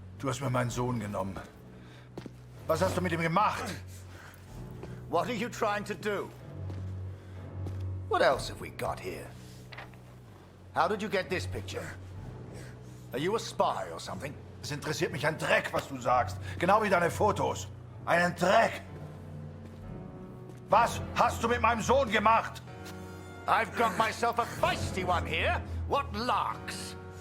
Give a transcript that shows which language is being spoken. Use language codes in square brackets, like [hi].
[de] Du hast mir meinen Sohn genommen. Was hast du mit ihm gemacht? [en] What are you trying to do? What else have we got here? How did you get this picture? Are you a spy or something? [de] Es interessiert mich ein Dreck, was du sagst. Genau wie deine Fotos. Einen Dreck. Was hast du mit meinem Sohn gemacht? [en] I've got myself a feisty one here. What larks?